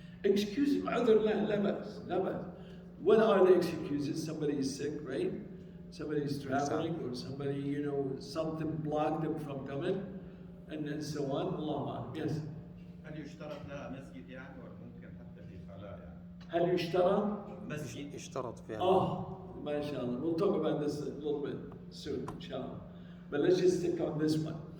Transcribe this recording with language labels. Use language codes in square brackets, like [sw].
[ar] Excuse, عذر لا بأس, لا بأس. [en] What are the excuses? Somebody is sick, right? Somebody is traveling, or somebody, something blocked them from coming, and then so on. Allah, yes. [ar] هل يشترط لها مسجد يعني ولا ممكن حتى في صلاة يعني؟ هل يشترط؟ مسجد اشترط فيها. ما شاء الله. [en] We'll talk about this a little bit soon, inshallah. But let's just stick on this one.